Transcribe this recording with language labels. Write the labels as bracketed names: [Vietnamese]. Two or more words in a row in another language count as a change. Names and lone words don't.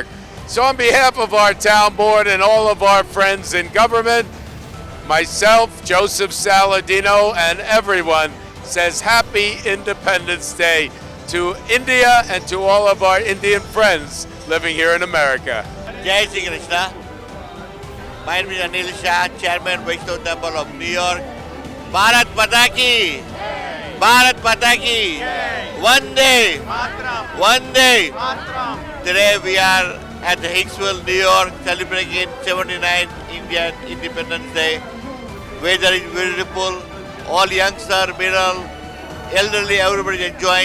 [English] So on behalf of our town board and all of our friends in government, myself, Joseph Saladino, and everyone says Happy Independence Day to India and to all of our Indian friends living here in America. [Hindi] जय श्री कृष्ण. [English] My name is Anil Shah, Chairman Vaishnav Temple of New York. [Hindi] भारत माता की! भारत माता की! [English] One day! One day! Today we are at the Hicksville, New York, celebrating 79 Indian Independence Day. Weather is beautiful. All youngsters, middle, elderly, everybody is enjoying.